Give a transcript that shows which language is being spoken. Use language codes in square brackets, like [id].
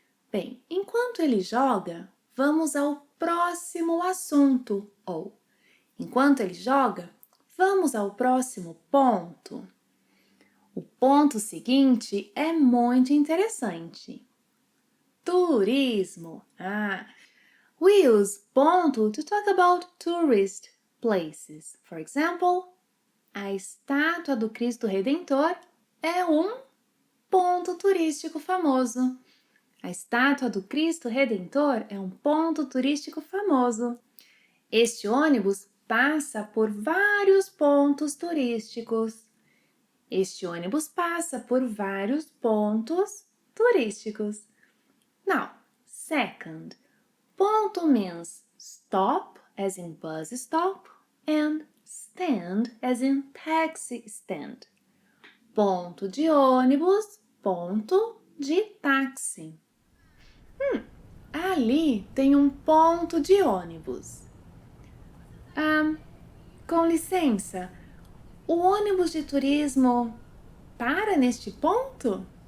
[pt] Bem, enquanto ele joga, vamos ao próximo assunto. Ou, enquanto ele joga, vamos ao próximo ponto. O ponto seguinte é muito interessante. Turismo. [en] We use ponto to talk about tourist places. For example, [pt] a estátua do Cristo Redentor é um ponto turístico famoso. A estátua do Cristo Redentor é um ponto turístico famoso. Este ônibus passa por vários pontos turísticos. Este ônibus passa por vários pontos turísticos. [en] Now, second, ponto means stop, as in bus stop, and stand, as in taxi stand. [pt] Ponto de ônibus, ponto de táxi. Ali tem um ponto de ônibus. Com licença, o ônibus de turismo para neste ponto?